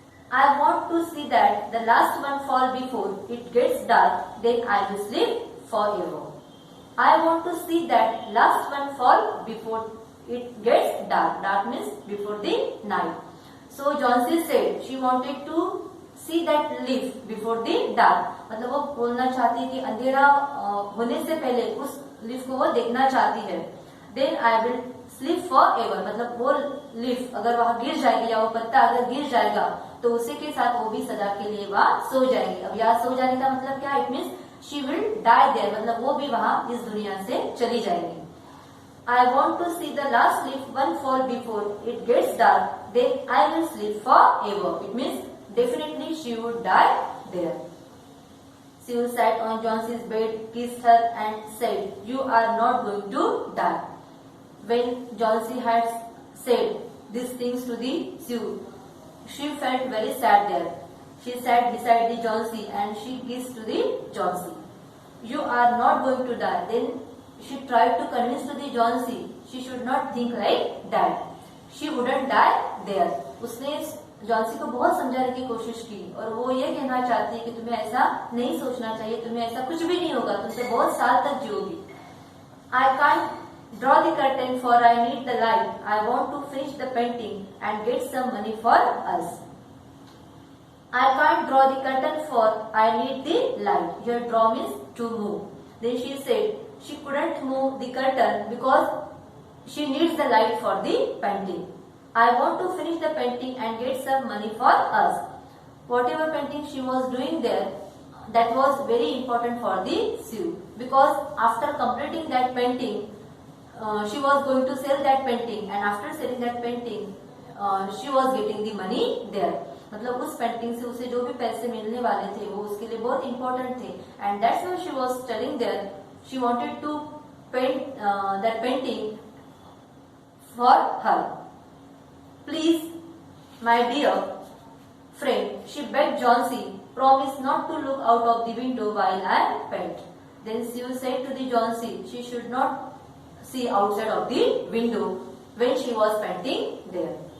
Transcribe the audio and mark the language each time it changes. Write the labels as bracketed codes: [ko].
[en] I want to see that the last one fall before it gets dark, then I will sleep forever. I want to see that last one fall before it gets dark. Dark means before the night. So Johnsy said she wanted to see that leaf before the dark. [hi] मतलब वो बोलना चाहती है कि अंधेरा होने से पहले उस लीफ को वो देखना चाहती है. [en] Then I will sleep forever. [hi] मतलब वो लीफ अगर वहां गिर जाएगी या वो पत्ता अगर गिर जाएगा तो उसी के साथ वो भी सदा के लिए वहां सो जाएगी. अब यहाँ सो जाने का मतलब क्या? [en] It means she will die there. [hi] मतलब वो भी वहां इस दुनिया से चली जाएगी. [en] I want to see the last leaf one fall before it gets dark. Then I will sleep forever. It means definitely she would die there. Sue sat on Johnsy's bed, kissed her and said, "You are not going to die." When Johnsy had said these things to the Sue, she felt very sad there. She sat beside the Johnsy and she kissed to the Johnsy. "You are not going to die." Then she tried to convince to the Johnsy she should not think like that. She wouldn't die there. [hi] उसने Johnsy को बहुत समझाने की कोशिश की और वो ये कहना चाहती है कि तुम्हें ऐसा नहीं सोचना चाहिए, तुम्हें ऐसा कुछ भी नहीं होगा, तुम तो बहुत साल तक जियोगी. [en] I can't draw the curtain for I need the light. I want to finish the painting and get some money for us. I can't draw the curtain for I need the light. Here draw means to move. Then she said she couldn't move the curtain because she needs the light for the painting. I want to finish the painting and get some money for us. Whatever painting she was doing there, that was very important for the Sue, because after completing that painting, she was going to sell that painting, and after selling that painting, she was getting the money there. [hi] मतलब उस painting से उसे जो भी पैसे मिलने वाले थे वो उसके लिए बहुत इम्पोर्टेंट थे. [en] And that's why she was telling there she wanted to paint that painting for her. Please, my dear friend, she begged Johnsy, promise not to look out of the window while I paint. Then Sue said to the Johnsy she should not see outside of the window when she was painting there.